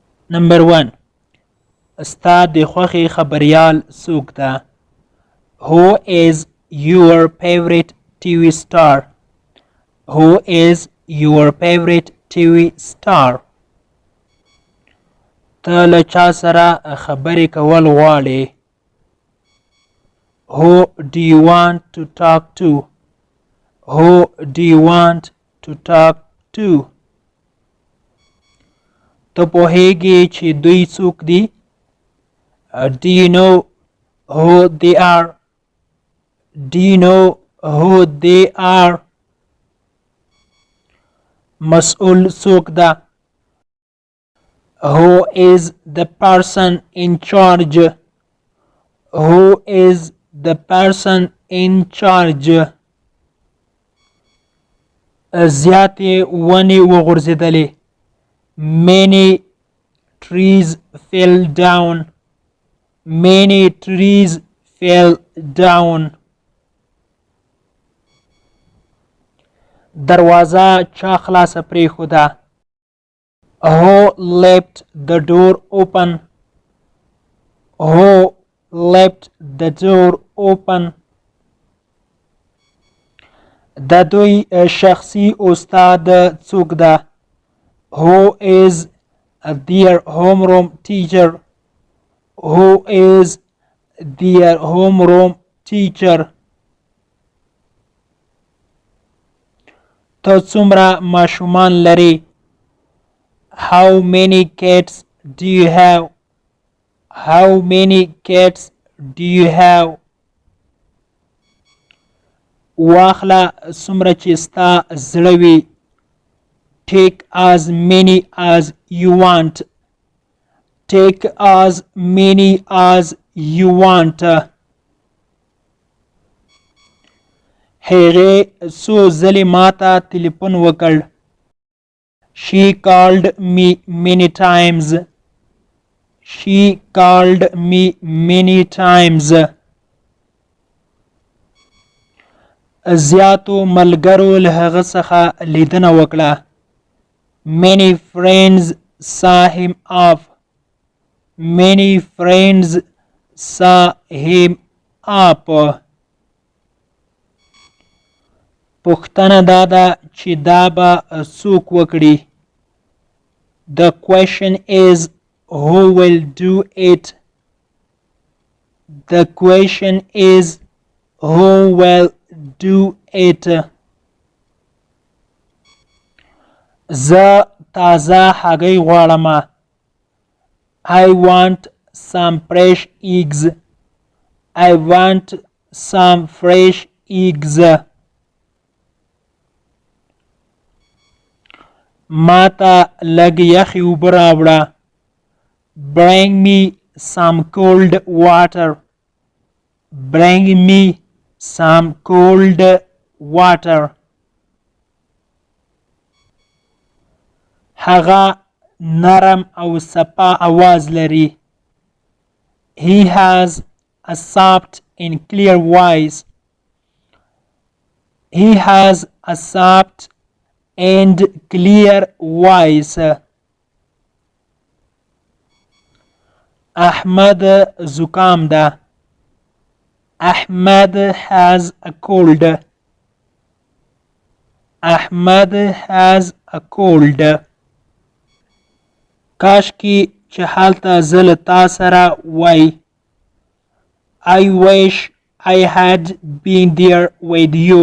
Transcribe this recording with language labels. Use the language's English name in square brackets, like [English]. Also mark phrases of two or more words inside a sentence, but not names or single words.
[Pashto] نمبر 1 ستا د خوښې خبریال څوک ده؟ [English] Who is your favorite TV star? Who is your favorite TV star? [Pashto] ته له چا سره خبرې کول غواړې؟ [English] Who do you want to talk to? Who do you want to talk to? [Pashto] ته پوهیږې چې دوی څوک دي؟ [English] Do you know who they are? Do you know who they are? [Pashto] مسؤل څوک ده؟ [English] Who is the person in charge? Who is the person in charge? [Pashto] زیاتې ونې وغورځېدلې. [English] Many trees fell down. Many trees fell down. [Pashto] دروازه چا خلاصه پرېښوده؟ [English] Who left the door open? Who left the door open? [Pashto] د دوی شخصي استاد څوک ده؟ [English] Who is their homeroom teacher? Who is their homeroom teacher? [Pashto] ته څومره ماشومان لرې؟ [English] How many cats do you have? How many cats do you have? [Pashto] واخله څومره چې ستا زړه وي. [English] Take as many as you want. Take as many as you want. [Pashto] هغې څو ځلې ماته تلیفون وکړ. [English] She called me many times. She called me many times. [Pashto] زیاتو ملګرو له هغه څخه لیدنه وکړه. [English] Many friends saw him off. Many friends saw him up. [Pashto] پوښتنه دا ده چې دا به څوک وکړي؟ [English] The question is who will do it? The question is who will do it? [Pashto] زه تازه هګۍ غواړم. [English] I want some fresh eggs. I want some fresh eggs. [Pashto] ماته لږ یخې اوبه راوړه. [English] Bring me some cold water. Bring me some cold water. [Pashto] هغه نرم او صفا आवाज لري. [English] He has a soft and clear voice. He has a soft and clear voice. [Pashto] احمد زکام ده. [English] Ahmed has a cold. Ahmed has a cold. [Pashto] کاشکي چې هلته زه له تا سره وای. [English] I wish I had been there with you.